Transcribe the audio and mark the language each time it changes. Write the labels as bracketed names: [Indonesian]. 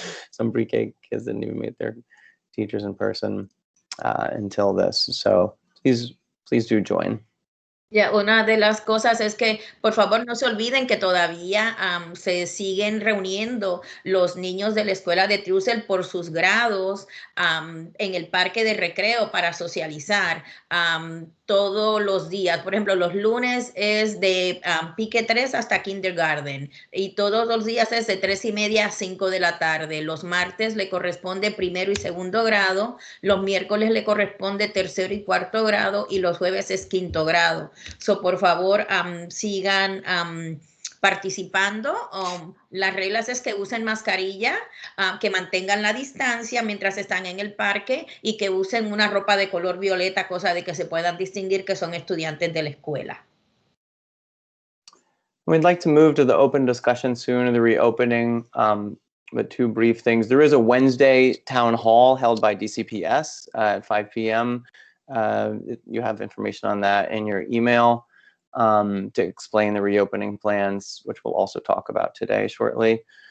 [English] Some pre-K kids didn't even meet their teachers in person until this. So please do join. [Spanish] Ya, una de las cosas es que, por favor, no se olviden que todavía se siguen reuniendo los niños de la escuela de Truesdale por sus grados en el parque de recreo para socializar todos los días. Por ejemplo, los lunes es de pique 3 hasta kindergarten y todos los días es de 3:30 a 5 de la tarde. Los martes le corresponde 1º y 2º grado, los miércoles le corresponde 3º y 4º grado y los jueves es 5º grado. So, por favor, sigan participando. Las reglas es que usen mascarilla, que mantengan la distancia mientras están en el parque y que usen una ropa de color violeta, cosa de que se puedan distinguir que son estudiantes de la escuela. [English] We'd like to move to the open discussion soon of the reopening, but two brief things. There is a Wednesday town hall held by DCPS at 5 p.m. You have information on that in your email to explain the reopening plans, which we'll also talk about today shortly.